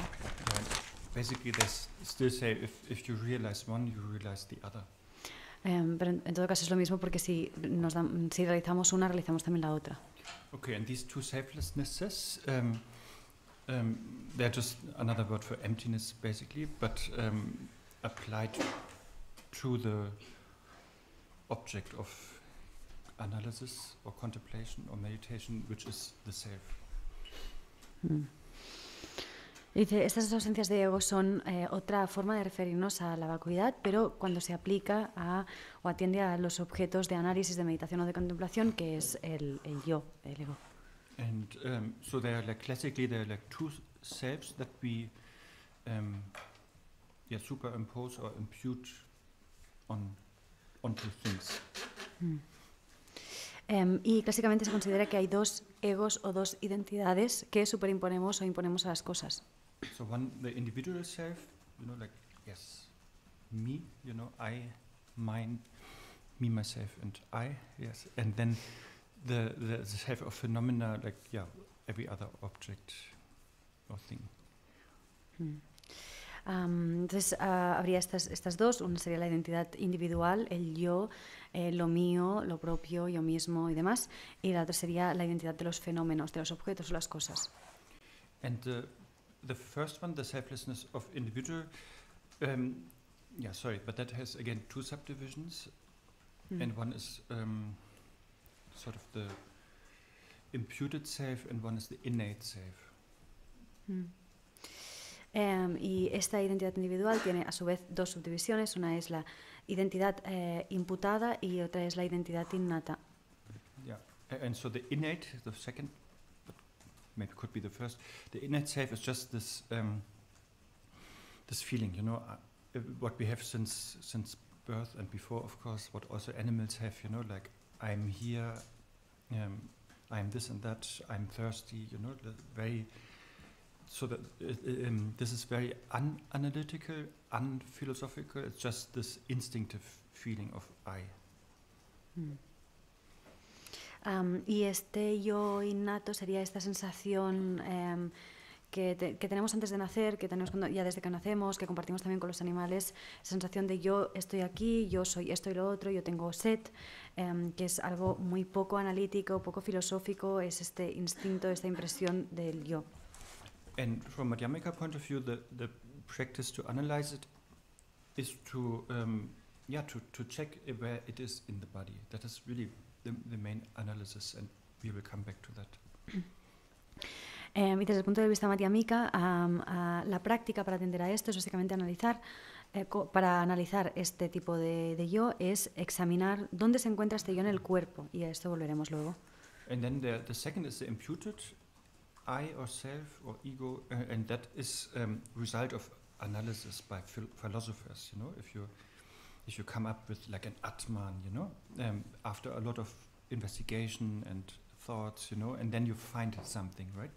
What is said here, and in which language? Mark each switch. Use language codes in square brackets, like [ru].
[en] Yeah, basically, they still say if you realize one, you realize the other. [es] Pero en todo caso es lo mismo, porque si realizamos una, realizamos también la otra. [en] Okay, and these two selflessnesses, they're just another word for emptiness, basically, but applied to the object of analysis or contemplation or meditation, which is the self. [es] Dice, estas ausencias de ego son otra forma de referirnos a la vacuidad, pero cuando se aplica o atiende a los objetos de análisis, de meditación o de contemplación, que es el yo, el ego. [en] And so there are like classically there are like two selves that we superimpose or impute onto things. [es] Y clásicamente se considera que hay dos egos o dos identidades que superimponemos o imponemos a las cosas. [en] So one, the individual self, like, yes, me, I, mine, me, myself, and I, yes. And then the self of phenomena, like, every other object or thing. [es] Entonces habría estas dos, una sería la identidad individual, el yo, lo mío, lo propio, yo mismo y demás, y la otra sería la identidad de los fenómenos, de los objetos o las cosas. [en] And the first one, the selflessness of individual, but that has again two subdivisions, and one is sort of the imputed self, and one is the innate self. [es] Y esta identidad individual tiene a su vez dos subdivisiones, una es la identidad imputada y otra es la identidad innata. [en] Yeah, and so the innate, the second, but maybe could be the first, the innate self is just this this feeling, what we have since birth and before, of course, what also animals have, like I'm here, I'm this and that, I'm thirsty, the very. So that this is very unanalytical, unphilosophical. It's just this instinctive feeling of I. [es] Y este yo innato sería esta sensación que tenemos antes de nacer, que tenemos ya desde que nacemos, que compartimos también con los animales, sensación de yo estoy aquí, yo soy esto y lo otro, yo tengo sed, que es algo muy poco analítico, poco filosófico, es este instinto, esta impresión del yo. [en] And from a Madhyamika point of view, the practice to analyze it is to check where it is in the body. That is really the main analysis, and we will come back to that. [es] Y desde el punto de vista madhyamika, la práctica para atender a esto es básicamente para analizar este tipo de yo, es examinar dónde se encuentra este yo en el cuerpo, y a esto volveremos luego. [en] And then the second is the imputed I or self or ego, and that is result of analysis by philosophers. If you come up with like an Atman, after a lot of investigation and thoughts, and then you find something, right?